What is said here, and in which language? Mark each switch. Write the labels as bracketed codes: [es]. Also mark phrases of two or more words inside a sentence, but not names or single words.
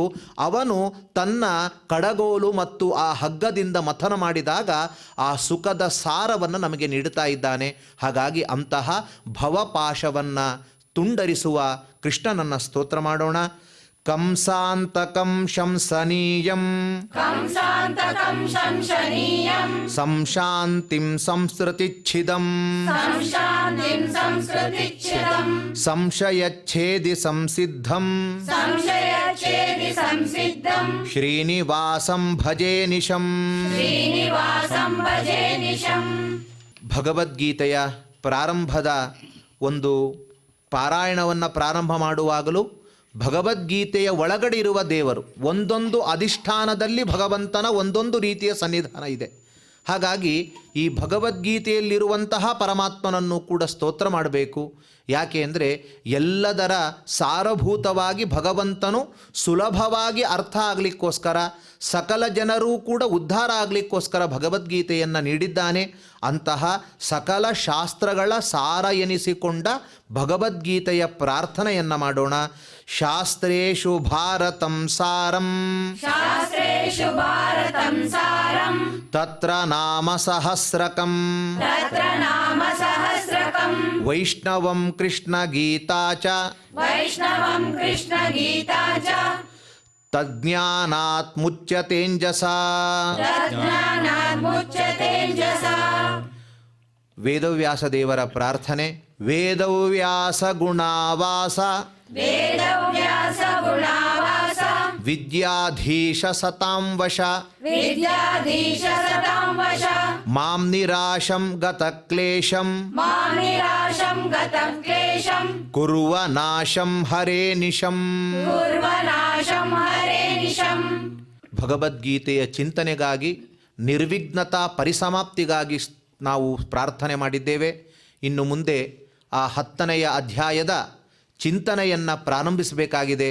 [kn] ಅವನು ತನ್ನ ಕಡಗೋಲು ಮತ್ತು ಆ ಹಗ್ಗದಿಂದ ಮಥನ ಮಾಡಿದಾಗ ಆ ಸುಖದ ಸಾರವನ್ನು ನಮಗೆ ನೀಡುತ್ತಾ ಇದ್ದಾನೆ. ಹಾಗಾಗಿ ಅಂತಹ ಭವಪಾಶವನ್ನು ತುಂಡರಿಸುವ ಕೃಷ್ಣನನ್ನು ಸ್ತೋತ್ರ ಮಾಡೋಣ. [sa] ಕಂಸಾಂತಕಂ ಶಂಸನೀಯಂ कंसान्तकं शंसनीयं ಸಂಶಾಂತಿಂ ಸಂಸ್ಕೃತಿಚ್ಛಿದಂ संशान्तिं संस्कृतिच्छिदं ಸಂಶಯಚ್ಛೇದಿ ಸಂಸಿದ್ಧಂ संशयच्छेदि संसिद्धं ಶ್ರೀನಿವಾಸಂ ಭಜೇ ನಿಶಂ. श्रीनिवासं भजे निशम्. [kn] ಭಗವದ್ಗೀತೆಯ ಪ್ರಾರಂಭದ ಒಂದು ಪಾರಾಯಣವನ್ನು ಪ್ರಾರಂಭ ಮಾಡುವಾಗಲೂ ಭಗವದ್ಗೀತೆಯ ಒಳಗಡೆ ಇರುವ ದೇವರು ಒಂದೊಂದು ಅಧಿಷ್ಠಾನದಲ್ಲಿ ಭಗವಂತನ ಒಂದೊಂದು ರೀತಿಯ ಸನ್ನಿಧಾನ ಇದೆ. ಹಾಗಾಗಿ ಈ ಭಗವದ್ಗೀತೆಯಲ್ಲಿರುವಂತಹ ಪರಮಾತ್ಮನನ್ನು ಕೂಡ ಸ್ತೋತ್ರ ಮಾಡಬೇಕು. ಯಾಕೆ ಅಂದರೆ ಎಲ್ಲದರ ಸಾರಭೂತವಾಗಿ ಭಗವಂತನು ಸುಲಭವಾಗಿ ಅರ್ಥ ಆಗಲಿಕ್ಕೋಸ್ಕರ ಸಕಲ ಜನರೂ ಕೂಡ ಉದ್ಧಾರ ಆಗಲಿಕ್ಕೋಸ್ಕರ ಭಗವದ್ಗೀತೆಯನ್ನು ನೀಡಿದ್ದಾನೆ. ಅಂತಹ ಸಕಲ ಶಾಸ್ತ್ರಗಳ ಸಾರ ಎನಿಸಿಕೊಂಡ ಭಗವದ್ಗೀತೆಯ ಪ್ರಾರ್ಥನೆಯನ್ನು ಮಾಡೋಣ. [sa] ಶಾಸ್ತ್ರೇಷು ಭಾರತಂ ಸಾರಂ शास्त्रेषु भारतं सारं ತತ್ರ ನಾಮ ಸಹಸ್ರಕಂ तत्र नाम सहस्रकं ವೈಷ್ಣವಂ ಕೃಷ್ಣ ಗೀತಾ ಚ वैष्णवं कृष्णगीता च ತಜ್ಞಾನಾತ್ ಮುಚ್ಯತೇಂಜಸಾ. तज्ज्ञानाद्मुच्यतेजसा. [kn] ವೇದವ್ಯಾಸ ದೇವರ ಪ್ರಾರ್ಥನೆ. [sa] ವೇದವ್ಯಾಸ ಗುಣಾವಾಸ वेदव्यास गुणावास ವಿದ್ಯಾಧೀಶ ಸತಾಂ ವಶ विद्याधीश सतां वश ಮಾಂ ನಿರಾಶಂ ಗತಕ್ಲೇಶಂ ಮಾಂ ನಿರಾಶಂ ಗತಂ ಕ್ಲೇಶಂ ಕುರ್ವ ನಾಶಂ ಹರೇ ನಿಶಂ. ಕುರ್ವನಾಶಂ ಹರೇ ನಿಶಂ. [kn] ಭಗವದ್ಗೀತೆಯ ಚಿಂತನೆಗಾಗಿ, ನಿರ್ವಿಘ್ನತಾ ಪರಿಸಮಾಪ್ತಿಗಾಗಿ ನಾವು ಪ್ರಾರ್ಥನೆ ಮಾಡಿದ್ದೇವೆ. ಇನ್ನು ಮುಂದೆ ಆ 10ನೆಯ ಅಧ್ಯಾಯದ ಚಿಂತನೆಯನ್ನು ಪ್ರಾರಂಭಿಸಬೇಕಾಗಿದೆ.